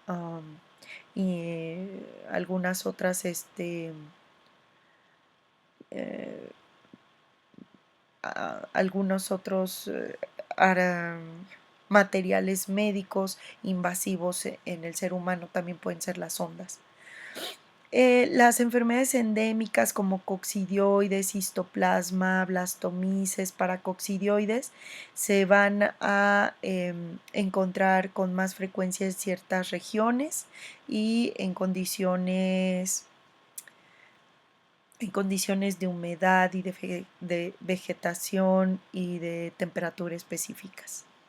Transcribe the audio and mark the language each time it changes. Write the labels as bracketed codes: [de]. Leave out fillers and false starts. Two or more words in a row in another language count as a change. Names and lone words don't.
[es] algunas otras, eh, algunos otros materiales médicos invasivos en el ser humano, también pueden ser las ondas. Las enfermedades endémicas como coccidioides, histoplasma, blastomices, paracoccidioides se van a encontrar con más frecuencia en ciertas regiones y en condiciones de humedad y de vegetación y de temperatura específicas.